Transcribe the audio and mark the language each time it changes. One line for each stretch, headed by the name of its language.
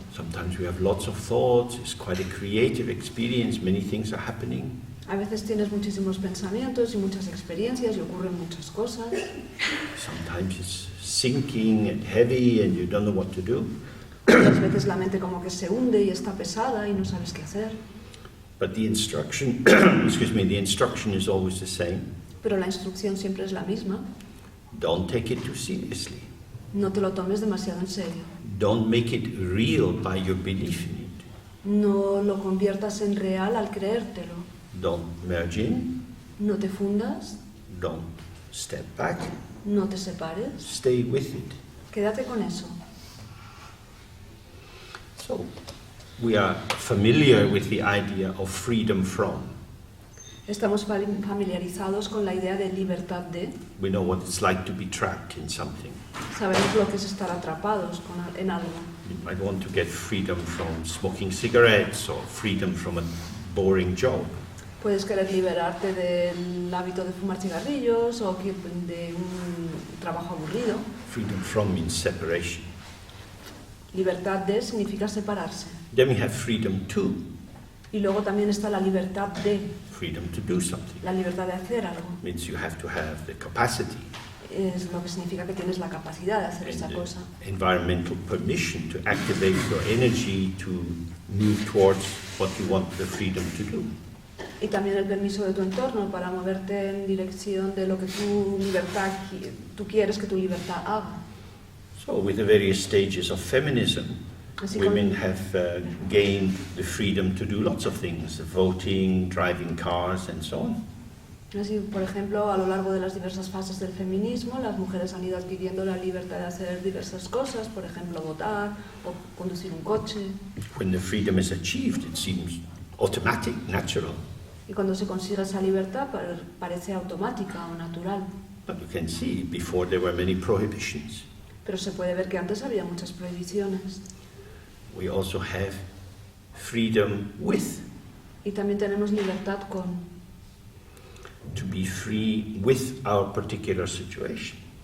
English: Sometimes we have lots of thoughts, it's quite a creative experience, many things are happening.
Spanish: A veces tienes muchísimos pensamientos y muchas experiencias y ocurren muchas cosas.
English: Sometimes it's sinking and heavy and you don't know what to do.
Spanish: Muchas veces la mente como que se hunde y está pesada y no sabes qué hacer.
English: But the instruction, the instruction is always the same.
Spanish: Pero la instrucción siempre es la misma.
English: Don't take it too seriously.
Spanish: No te lo tomes demasiado en serio.
English: Don't make it real by your belief in it.
Spanish: No lo conviertas en real al creértelo.
English: Don't merge in.
Spanish: No te fundas.
English: Don't step back.
Spanish: No te separes.
English: Stay with it.
Spanish: Quédate con eso.
English: So, we are familiar with the idea of freedom from.
Spanish: Estamos familiarizados con la idea de libertad de.
English: We know what it's like to be trapped in something.
Spanish: Sabemos lo que es estar atrapados en algo.
English: You might want to get freedom from smoking cigarettes or freedom from a boring job.
Spanish: Puedes querer liberarte del hábito de fumar cigarrillos o de un trabajo aburrido.
English: Freedom from means separation.
Spanish: Libertad de significa separarse.
English: Then we have freedom to.
Spanish: Y luego también está la libertad de,
English: Freedom to do something.
Spanish: la libertad de hacer algo.
English: Means you have to have the capacity
Spanish: Es lo que significa que tienes la capacidad de hacer
English: and
Spanish: esa
English: the
Spanish: cosa.
English: environmental permission to activate your energy to move towards what you want the freedom to do.
Spanish: Y también el permiso de tu entorno para moverte en dirección de lo que tú quieres que tu libertad haga.
English: So with the various stages of feminism,
Spanish: Así como,
English: women have gained the freedom to do lots of things, voting, driving cars and so on.
Spanish: así, por ejemplo, a lo largo de las diversas fases del feminismo, las mujeres han ido adquiriendo la libertad de hacer diversas cosas, por ejemplo, votar o conducir un coche.
English: When the freedom is achieved, it seems automatic, natural.
Spanish: Y cuando se consigue esa libertad parece automática o natural.
English: But you can see before there were many prohibitions.
Spanish: Pero se puede ver que antes había muchas prohibiciones.
English: We also have freedom with,
Spanish: Y también tenemos libertad con,
English: to be free with our particular situation.